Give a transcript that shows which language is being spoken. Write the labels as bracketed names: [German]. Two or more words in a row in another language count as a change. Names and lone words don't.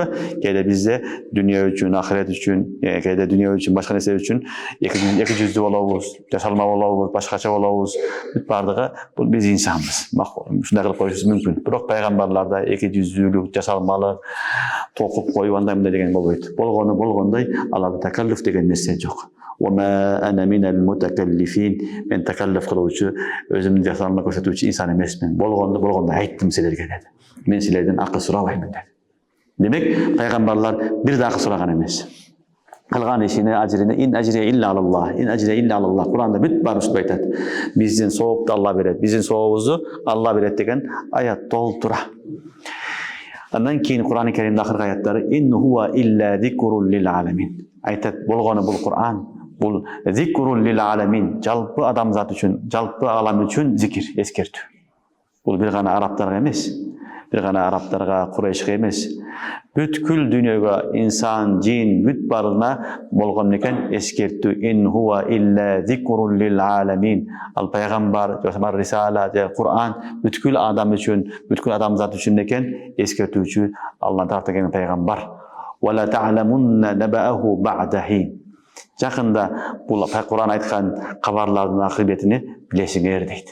[Kyrgyz] Кээде бизде дүйнө үчүн, ахирет үчүн, кээде дүйнө үчүн, башка нерсе үчүн эки жүздүү болобуз, жасалма болобуз, башкача болобуз. Бүт бардыгы бул биз инсанбыз. Ушундай кылып коюшубуз мүмкүн. Бирок пайгамбарларда эки жүздүүлүк, жасалмалык, токуп коюп андаймын деген болбойт. Болгондой, аларда такаллуф деген нерсе жок. [Arabic] وما أنا من المتكلفين. [Kyrgyz] Мен такаллуф кылуучу, өзүмдү жасалма көрсөтүүчү инсан эмесмин. Болгондо айттым силерге деди. Мен силерден акы сурабаймын деди. Демек, пайгамбарлар бир да акы сураган эмес. Кылган ишине, ажрине, [Arabic] إن أجري إلا على الله، إن أجري إلا على الله. [Kyrgyz] Куранда бүт баарын ушундай айтат. Биздин соопты Алла берет, биздин сообубузду Алла берет деген аят толтура. Андан кийин Кур'ан-ы Керимде акыркы аяттары [Arabic] إن هو إلا ذكر للعالمين. [Kyrgyz] Айтат, болгону бул Кур'ан, бул [Arabic] ذكر للعالمين, [Kyrgyz] жалпы адамзат үчүн, жалпы алам үчүн зикир, эскертүү. Бул бир гана арабтарга эмес, бир гана арабтарга, Курайшка эмес, бүткүл дүйнөгө, инсан, жин, бүт баарына болгон экен эскертүү. [Arabic] إن هو إلا ذكر للعالمين. [Kyrgyz] Ал пайгамбар, жана рисала, Кур'ан бүткүл адам үчүн, бүткүл адамзат үчүн экен эскертүүчү Аллахтан тараптан келген пайгамбар. [Arabic] ولتعلمن نبأه بعد حين. [Kyrgyz] Жакында бул Кур'ан айткан кабарлардын акыбетини билесиңер дейт.